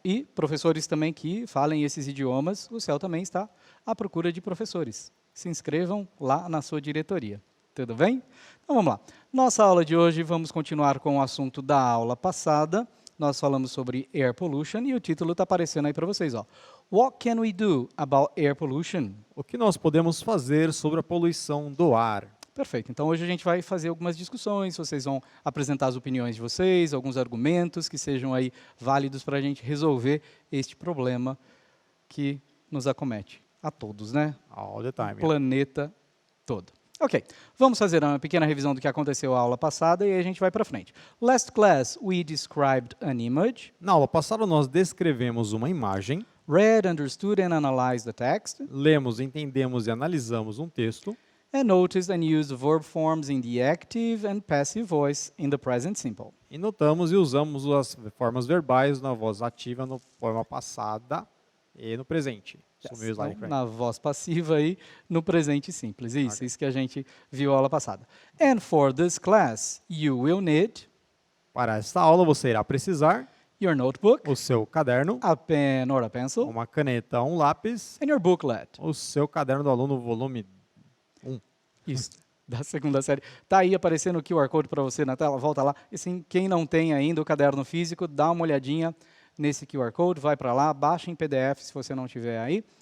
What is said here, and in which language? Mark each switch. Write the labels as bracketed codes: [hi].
[pt] E professores também que falem esses idiomas, o CEL também está à procura de professores. Se inscrevam lá na sua diretoria. Tudo bem? Então vamos lá. Nossa aula de hoje, vamos continuar com o assunto da aula passada. Nós falamos sobre air pollution e o título está aparecendo aí para vocês, ó. [en] What can we do about air pollution? [pt] O que nós podemos fazer sobre a poluição do ar? Perfeito. Então, hoje a gente vai fazer algumas discussões, vocês vão apresentar as opiniões de vocês, alguns argumentos que sejam aí válidos para a gente resolver este problema que nos acomete a todos, né? [en] All the time. [pt] O planeta todo. Ok, vamos fazer uma pequena revisão do que aconteceu na aula passada e aí a gente vai para frente. [en] Last class, we described an image. [pt] Na aula passada, nós descrevemos uma imagem. [en] Read, understood and analyzed the text. [pt] Lemos, entendemos e analisamos um texto. [en] And noticed and used verb forms in the active and passive voice in the present simple. [pt] E notamos e usamos as formas verbais na voz ativa, na forma passada e no presente. [en] Yes. [pt] Então, na voz passiva e no presente simples. Isso que a gente viu a aula passada. [en] And for this class, you will need... [pt] Para esta aula, você irá precisar... [en] Your notebook, [pt] o seu caderno, [en] a pen or a pencil, [pt] uma caneta, um lápis, [en] and your booklet. [pt] O seu caderno do aluno, volume 1. Isso, da segunda série. Está aí aparecendo o QR Code para você na tela, volta lá. E assim, quem não tem ainda o caderno físico, dá uma olhadinha nesse QR Code, vai para lá, baixa em PDF se você não tiver aí.